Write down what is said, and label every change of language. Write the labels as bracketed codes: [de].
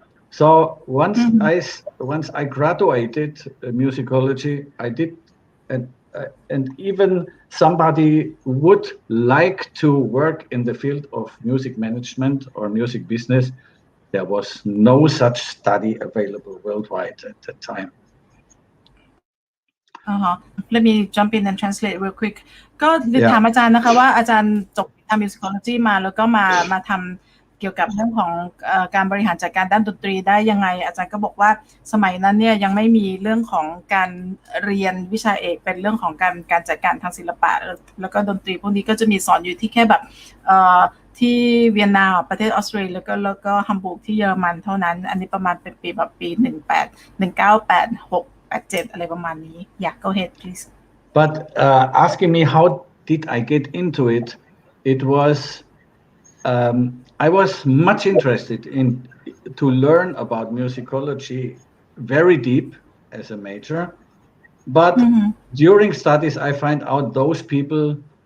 [en] So once I graduated musicology, I did, and even somebody would like to work in the field of music management or music business. There was no such study available worldwide at that time. Let me jump in and translate real quick [th] ก็ถามอาจารย์นะคะว่าอาจารย์จบทำ musicology มาแล้วก็มาทำเกี่ยวกับเรื่องของการบริหารจัดการด้านดนตรีได้ยังไงอาจารย์ก็บอกว่าสมัยนั้นเนี่ยยังไม่มีเรื่องของการเรียนวิชาเอกเป็นเรื่องของการจัดการทางศิลปะแล้วก็ดนตรีพวกนี้ก็จะมีสอนอยู่ที่แค่แบบ ที่เวียนนาประเทศออสเตรียแล้วก็ฮัมบูร์กที่เยอรมันเท่านั้นอันนี้ประมาณเป็นปีแบบปี1986-87อะไรประมาณนี้ [en] Yeah, go ahead please. But asking me how did I get into it, it was I was much interested in to learn about musicology very deep as a major, but during studies I find out those people